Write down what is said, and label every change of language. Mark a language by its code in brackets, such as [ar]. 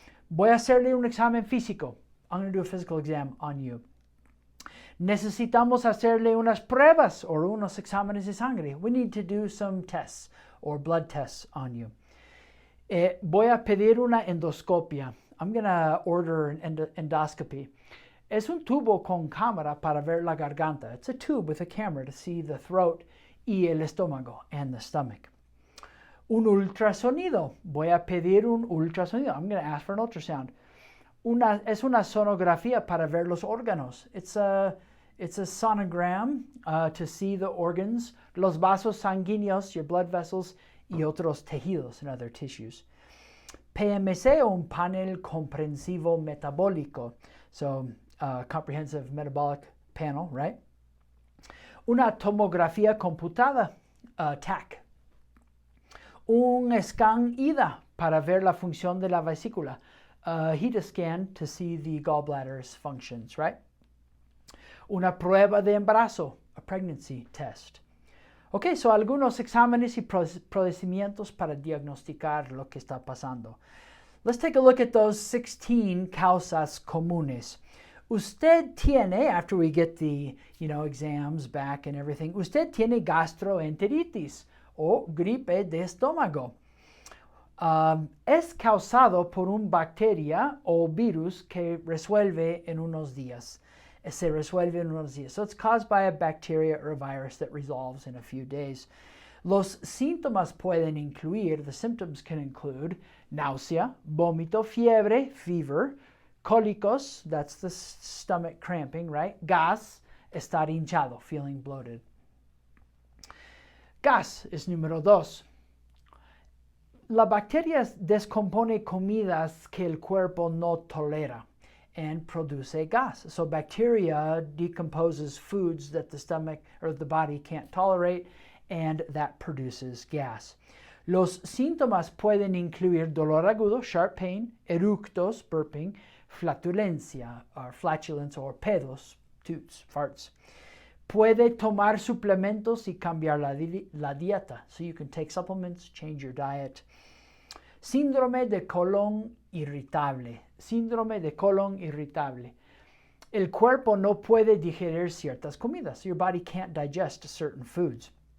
[es] Voy a hacerle un examen físico, [en] I'm going to do a physical exam on you. [es] Necesitamos hacerle unas pruebas, [en] or [es] unos exámenes de sangre, [en] we need to do some tests, or blood tests on you. [es] Voy a pedir una endoscopia. [en] I'm going to order an endoscopy. [es] Es un tubo con cámara para ver la garganta. [en] It's a tube with a camera to see the throat [es] y el estómago [en] and the stomach. [es] Un ultrasonido. Voy a pedir un ultrasonido. [en] I'm going to ask for an ultrasound. [es] Es una sonografía para ver los órganos. [en] It's a sonogram to see the organs, [es] los vasos sanguíneos, [en] your blood vessels, [es] y otros tejidos [en] and other tissues. [es] PMC, un panel comprensivo metabólico. [en] So, comprehensive metabolic panel, right? [es] Una tomografía computada, TAC. Un scan IDA para ver la función de la vesícula. [en] HIDA scan to see the gallbladder's functions, right? [es] Una prueba de embarazo, [en] a pregnancy test. [es] Ok, so algunos exámenes y procedimientos para diagnosticar lo que está pasando. [en] Let's take a look at those 16 [es] causas comunes. Usted tiene, [en] after we get the, exams back and everything, [es] usted tiene gastroenteritis o gripe de estómago. Es causado por una bacteria o virus que resuelve en unos días. Se resuelve en unos días. [en] So it's caused by a bacteria or a virus that resolves in a few days. [es] Los síntomas pueden incluir, [en] the symptoms can include [es] náusea, vómito, fiebre, [en] fever, cólicos, that's the stomach cramping, right? [es] Gas, estar hinchado, [en] feeling bloated. [es] Gas is número 2. La bacteria descompone comidas que el cuerpo no tolera [en] and produce gas. So bacteria decomposes foods that the stomach or the body can't tolerate, and that produces gas. [es] Los síntomas pueden incluir dolor agudo, [en] sharp pain, [es] eructos, burping, flatulencia, or flatulence, or pedos, [en] toots, farts. [es] Puede tomar suplementos y cambiar la dieta. [en] So you can take supplements, change your diet. [es] Síndrome de colon irritable. Síndrome de colon irritable. El cuerpo no puede digerir ciertas comidas. [en] Your body can't digest certain foods.